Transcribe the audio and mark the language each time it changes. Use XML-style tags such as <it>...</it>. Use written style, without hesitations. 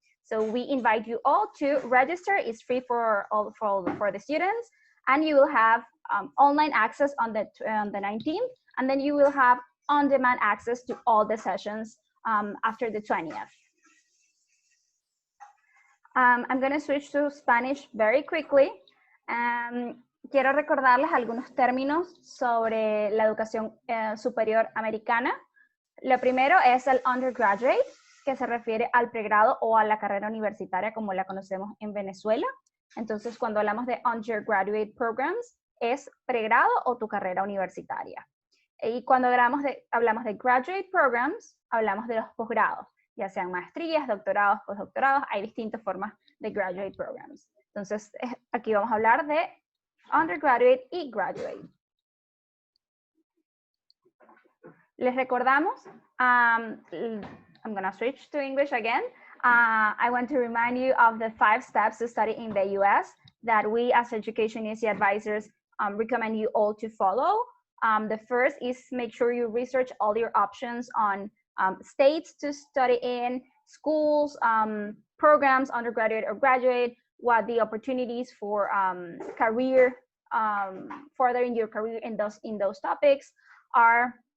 <en>So we invite you all to register. It's free for the students, and you will have online access on the 19th, and then you will have on-demand access to all the sessions after the 20th. I'm going to switch to Spanish very quickly.</en> <es>Quiero recordarles algunos términos sobre la educación superior americana. Lo primero es el undergraduate, que se refiere al pregrado o a la carrera universitaria como la conocemos en Venezuela. Entonces, cuando hablamos de undergraduate programs, es pregrado o tu carrera universitaria. Y cuando hablamos de graduate programs, hablamos de los posgrados, ya sean maestrías, doctorados, postdoctorados. Hay distintas formas de graduate programs. Entonces, aquí vamos a hablar de undergraduate y graduate. Les recordamos,</es> <en>I'm going to switch to English again. I want to remind you of the 5 steps to study in the US that we as Education USA advisors recommend you all to follow. The first is make sure you research all your options on states to study in, schools, programs, undergraduate or graduate, what the opportunities for career, furthering your career in those topics are.</en>